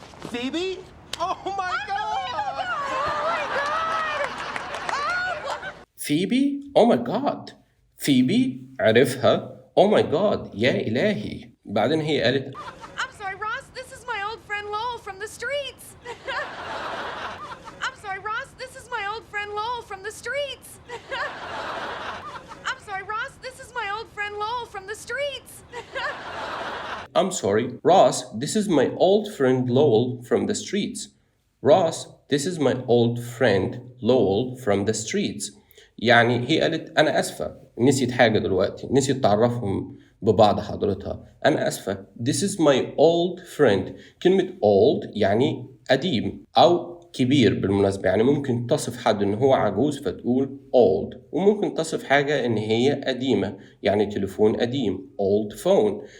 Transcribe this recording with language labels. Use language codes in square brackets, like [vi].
[en] Phoebe? Oh my God! Phoebe? Oh my God. [ar] Phoebe عرفها. [en] Oh my God. [ar] يا إلهي. بعدين هي قالت [en] I'm sorry, Ross. This is my old friend Lowell from the streets. I'm sorry, Ross. This is my old friend Lowell from the streets. I'm sorry, Ross. This is my old friend Lowell from the streets. I'm sorry, Ross, this is my old friend Lowell from the streets. Ross, this is my old friend Lowell from the streets. [ar] يعني هي قالت أنا أسفة، نسيت حاجة دلوقتي، نسيت تعرفهم ببعض حضرتها. أنا أسفة. [en] This is my old friend. [ar] كلمة old يعني قديم أو كبير بالمناسبة. يعني ممكن تصف حد إن هو عجوز فتقول old، وممكن تصف حاجة إن هي قديمة يعني تليفون قديم [en] old phone.